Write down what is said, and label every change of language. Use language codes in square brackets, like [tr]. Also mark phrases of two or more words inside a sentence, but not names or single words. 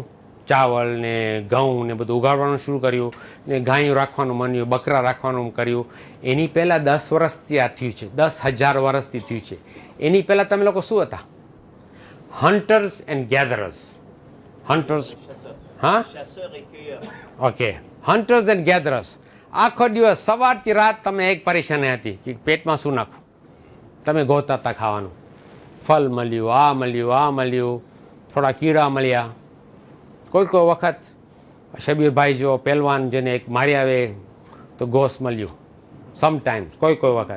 [gu] ચાવલ ને ઘઉં ને બધું ઉગાડવાનું શરૂ કર્યું ને ગાયું રાખવાનું માન્યું, બકરા રાખવાનું કર્યું. એની પહેલાં 10 વર્ષથી આ થયું છે, 10,000 વર્ષથી થયું છે. એની પહેલાં તમે લોકો શું હતા? [en] hunters and gatherers. [gu] હન્ટર્સ, હા, [fr] Chasseurs et cueilleurs. [en] Okay. Hunters and gatherers. [gu] આખો દિવસ સવારથી રાત તમે એક પરેશાની હતી કે પેટમાં શું નાખવું. તમે ગોતા હતા ખાવાનું. ફલ મળ્યું, આ મળ્યું, આ મળ્યું, થોડા કીડા મળ્યા. કોઈ વખત શબીરભાઈ જો પહેલવાન જેને એક મારી આવે તો ગોસ મળ્યું સમટાઈમ્સ, કોઈ વખત.